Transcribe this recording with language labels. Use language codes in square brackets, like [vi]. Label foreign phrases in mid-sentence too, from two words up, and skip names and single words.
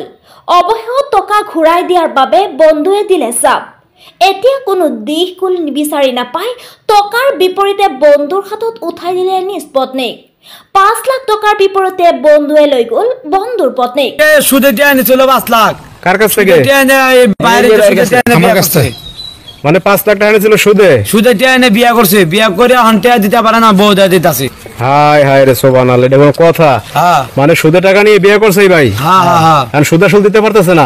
[as] অৱশেষত টকা ঘূৰাই দিয়াৰ বাবে বন্ধুৱে দিলে চাপ। এতিয়া কোনো দিশ কুল বিচাৰি নাপায় টকাৰ বিপৰীতে বন্ধুৰ হাতত উঠাই দিলে নিজ পত্নীক। ৫ লাখ টকাৰ বিপৰীতে বন্ধুৱে লৈ গ'ল বন্ধুৰ পত্নীক। সুদে দিয়ে আনিছিল ৫ লাখ। [bn] কার কাছ থেকে? আমার কাছ থেকে। মানে ৫ লাখ টাকা ছিল সুদে? সুদে দিয়ে এনে বিয়া করছে, বিয়া করে আনতে দিতে পারে না, বৌ দাদিত আছে। হাই হাই রে সুবহানাল্লাহ, এটা কোনো কথা? মানে সুদে টাকা নিয়ে বিয়ে করছে ভাই? হ্যাঁ হ্যাঁ হ্যাঁ। আর সুদ আসল দিতে পারতেছে না?